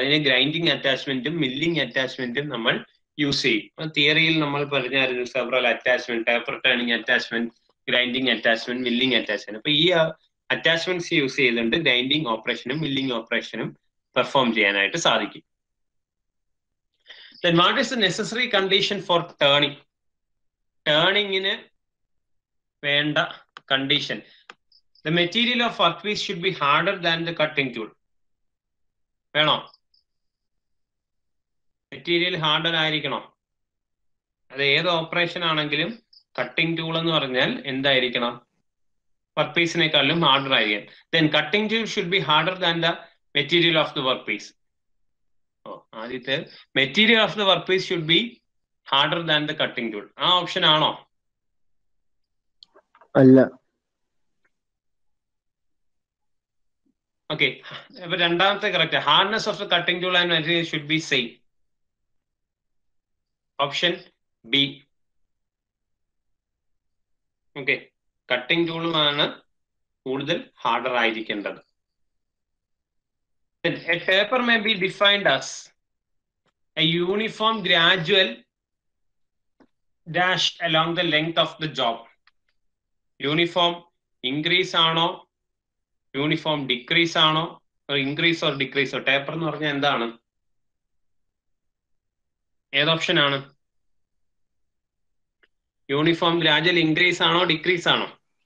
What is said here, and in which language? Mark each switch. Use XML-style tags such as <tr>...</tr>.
<ml>അതിന് grinding അറ്റാച്ച്മെന്റും milling അറ്റാച്ച്മെന്റും നമ്മൾ use ചെയ്യും. തിയറിയിൽ നമ്മൾ പറഞ്ഞായിരുന്നു several attachment, taper turning attachment, grinding attachment, milling attachment. അപ്പൊ ഈ അറ്റാച്ച്മെന്റ്സ് യൂസ് ചെയ്തുകൊണ്ട് ഗ്രൈൻഡിങ് ഓപ്പറേഷനും മില്ലിംഗ് ഓപ്പറേഷനും പെർഫോം ചെയ്യാനായിട്ട് സാധിക്കും.</ml> <en>Then what is the necessary condition for turning?</en> <ml>ടേണിങ്ങിന് വേണ്ട condition.</ml> <en>The material of workpiece should be harder than the cutting tool.</en> <ml>വേണോ? Material harder ആയിരിക്കണോ? അത് ഏത് operation ആണെങ്കിലും കട്ടിംഗ് ടൂൾ എന്ന് പറഞ്ഞാൽ എന്തായിരിക്കണം? വർക്ക് പീസിനേക്കാളും ഹാർഡർ ആയിരിക്കും.</ml> <en>Then cutting tool should be harder than the material of the work piece. ആദ്യത്തെ material of the work piece should be harder than the cutting tool.</en> <ml>ആ option ആണോ? അല്ല. Okay, അപ്പൊ രണ്ടാമത്തെ correct.</ml> <en>Hardness of the cutting tool and material should be same. Option B.</en> <ml>Okay, cutting ടൂളുമാണ് കൂടുതൽ harder ആയിരിക്കേണ്ടത്.</ml> <en>A taper may be defined as a uniform gradual dash along the length of the job.</en> <ml>Uniform increase ആണോ, uniform decrease ആണോ, increase or ഡിക്രീസോ? Taper എന്ന് പറഞ്ഞാൽ എന്താണ്? ഏത് option ആണ്? Uniform gradual increase ആണോ decrease ആണോ?</ml>